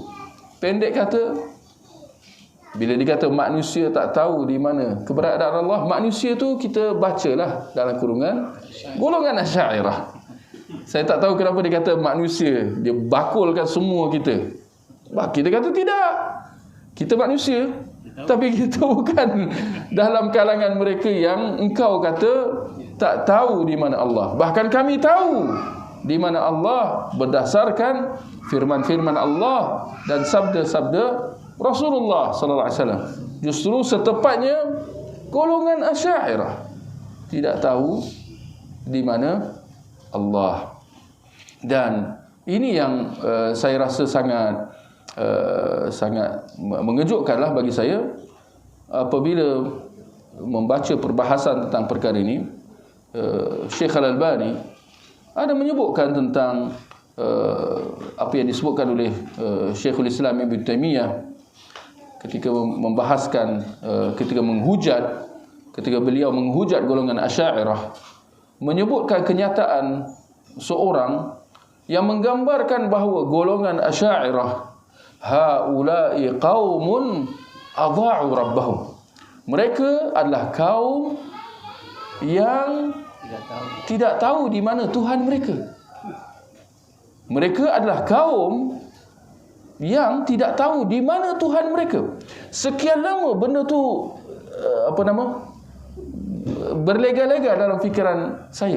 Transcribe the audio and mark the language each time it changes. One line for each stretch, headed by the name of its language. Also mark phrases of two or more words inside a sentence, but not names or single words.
Malay: Pendek kata, bila dikata manusia tak tahu di mana keberadaan Allah, manusia tu kita bacalah dalam kurungan golongan Asy'ariyah. Saya tak tahu kenapa dia kata manusia, dia bakulkan semua kita. Kita kata tidak, kita manusia, tapi kita bukan dalam kalangan mereka yang engkau kata tak tahu di mana Allah. Bahkan kami tahu di mana Allah berdasarkan firman-firman Allah dan sabda-sabda Rasulullah
Arabic: صلى الله عليه وسلم.
Malay: Justru setepatnya golongan Asy'ariyah tidak tahu di mana Allah. Dan ini yang saya rasa sangat mengejutkanlah bagi saya apabila membaca perbahasan tentang perkara ini. Syekh Al-Albani ada menyebutkan tentang apa yang disebutkan oleh Syekhul Islam Ibn Taymiyah ketika membahaskan, ketika beliau menghujat golongan Asy'ariyah, menyebutkan kenyataan seorang yang menggambarkan bahawa golongan Asy'ariyah
Arabic: هؤلاء قوم أضاعوا ربهم.
Malay: Mereka adalah kaum yang tidak tahu di mana Tuhan mereka. Mereka adalah kaum yang tidak tahu di mana Tuhan mereka. Sekian lama benda tu berlega-lega dalam fikiran saya.